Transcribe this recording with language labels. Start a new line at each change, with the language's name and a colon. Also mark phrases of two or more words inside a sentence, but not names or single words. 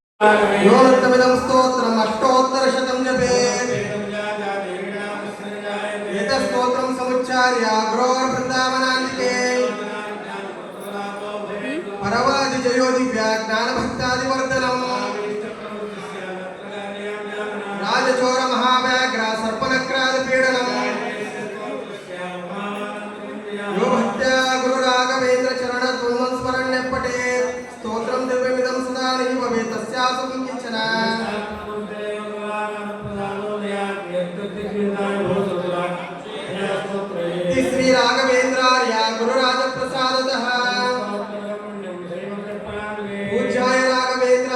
Sanskrit: ಪರವಾದಿ ಜಯೋದಿವ್ಯ ಜ್ಞಾನಭಕ್ತಾದಿವರ್ಧನಂ ರಾಜಚೋರ ಮಹಾವ್ಯಾಘ್ರ ಸರ್ಪನಕ್ರಾದ ಪೀಡನಂ ಯೋ ಭಕ್ತ್ಯ ಗುರು ರಾಘವೇಂದ್ರ ಚರಣ ತುಲ್ಮನ್ ಸ್ಮರಣ್ಯ ಪಟೇ ಸ್ತೋತ್ರಂ ದಿವ್ಯಮಿದಂ ಸದಾ ನೈವ ತಸ್ಯಾಸು ಕಿಂಚನ. ಶ್ರೀ ರಾಘವೇಂದ್ರಾರ್ಯ ಗುರುರಾಜ ಪ್ರಸಾದತಃ ಪೂಜ್ಯಾಯ ರಾಘವೇಂದ್ರ